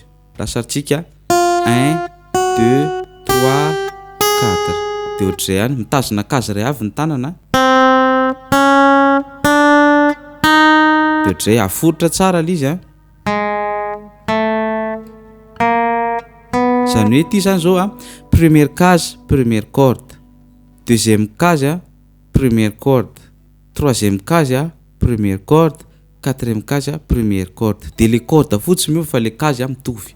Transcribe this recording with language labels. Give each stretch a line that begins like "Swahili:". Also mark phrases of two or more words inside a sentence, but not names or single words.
Malagasy: Lasaritsika 1 2 3 4 de ohatr'izay ihany mitazona kazy ray avy ny tanana de ohatr'izay aforotra tsara l'izy zany hoe ty zany zao
French: première case première corde, deuxième case première corde, troisième case première corde, quatrième case première corde.
Malagasy: De
French: les cordes
Malagasy: fotsy miova fa
French: les case
Malagasy: mitovy.